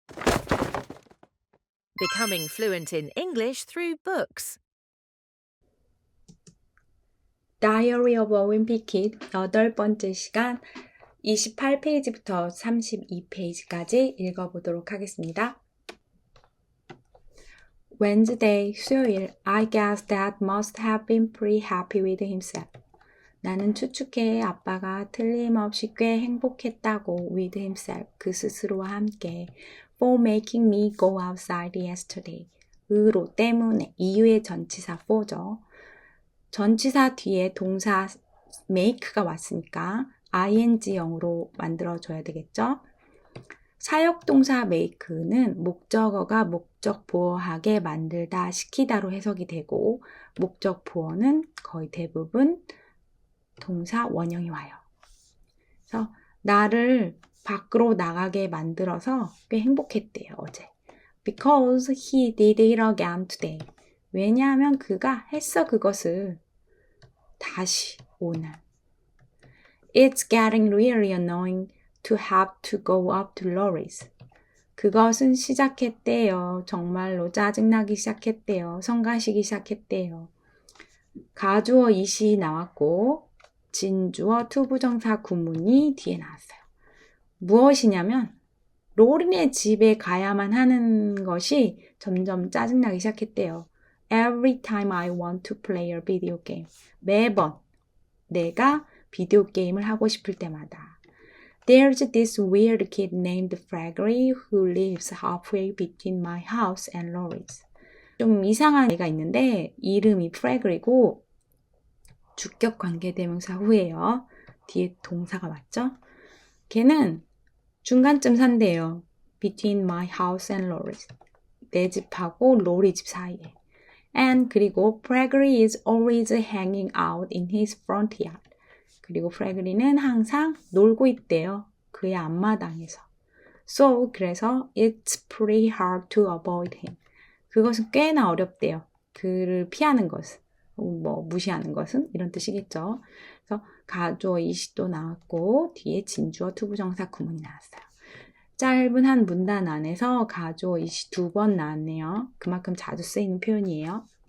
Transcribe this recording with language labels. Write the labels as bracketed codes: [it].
[en] Becoming fluent in English through books. [ko] Diary of a Wimpy Kid 8번째 시간 28페이지부터 32페이지까지 읽어보도록 하겠습니다. [en] Wednesday, 수요일. I guess Dad must have been pretty happy with himself. [ko] 나는 추측해 아빠가 틀림없이 꽤 행복했다고 [en] with himself, [ko] 그 스스로와 함께 [en] for making me go outside yesterday. [ko] 으로 때문에 이유의 전치사 for죠. 전치사 뒤에 동사 make가 왔으니까 ing형으로 만들어줘야 되겠죠. 사역동사 make는 목적어가 목적 보어하게 만들다, 시키다로 해석이 되고 목적 보어는 거의 대부분 동사 원형이 와요. 그래서 나를 밖으로 나가게 만들어서 꽤 행복했대요, 어제. [en] Because he did it again today. [ko] 왜냐하면 그가 했어, 그것을. 다시, 오늘. [en] It's getting really annoying to have to go up to Laurie's. [ko] 그것은 시작했대요. 정말로 짜증나기 시작했대요. 성가시기 시작했대요. 가주어 이시 나왔고 진주어 투부정사 구문이 뒤에 나왔어요. 무엇이냐면 로린의 집에 가야만 하는 것이 점점 짜증나기 시작했대요. [en] Every time I want to play a video game. [ko] 매번 내가 비디오 게임을 하고 싶을 때마다. [en] There's this weird kid named Gregory who lives halfway between my house and Laurie's. [ko] 좀 이상한 애가 있는데 이름이 Gregory고 주격 관계대명사 후에요. 뒤에 동사가 맞죠? 걔는 중간쯤 산대요. [en] Between my house and Laurie's. [ko] 내 집하고 로리 집 사이에. [en] And [ko] 그리고 [en] Gregory is always hanging out in his front yard. [ko] 그리고 Gregory는 항상 놀고 있대요. 그의 앞마당에서. [en] So [ko] 그래서 [en] it's pretty hard to avoid him. [ko] 그것은 꽤나 어렵대요. 그를 피하는 것은. 뭐 무시하는 것은 이런 뜻이겠죠. 그래서 가주어 이시도 나왔고 뒤에 진주어 투부정사 구문이 나왔어요. 짧은 한 문단 안에서 가주어 이시 2번 나왔네요. 그만큼 자주 쓰이는 표현이에요.